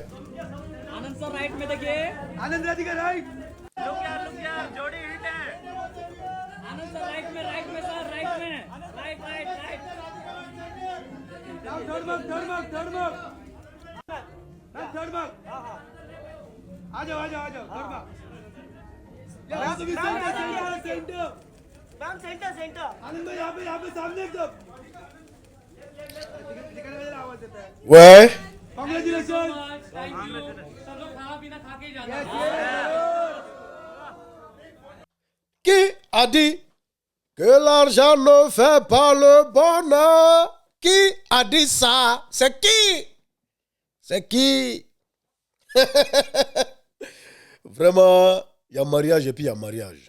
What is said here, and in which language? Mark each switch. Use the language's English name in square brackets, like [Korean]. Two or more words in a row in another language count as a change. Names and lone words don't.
[Hindi] आनंद सर राइट में देखिए आनंद राधिका [English] right look [Hindi] यार जोड़ी हिट है आनंद सर राइट में सर राइट में [English] right right right third mark third mark [Hindi] आ जाओ [English] third mark center ma'am center [Hindi] आनंद भाई यहाँ पे सामने एकदम आवाज देता है [French] Ouais. [English] Congratulations. Thank you. [Hindi] सब लोग खाना पीना खा के ही जाना। [French] Qui a dit que l'argent ne fait pas le bonheur? Qui a dit ça? C'est qui? C'est qui? Vraiment, il y a mariage et puis il y a mariage.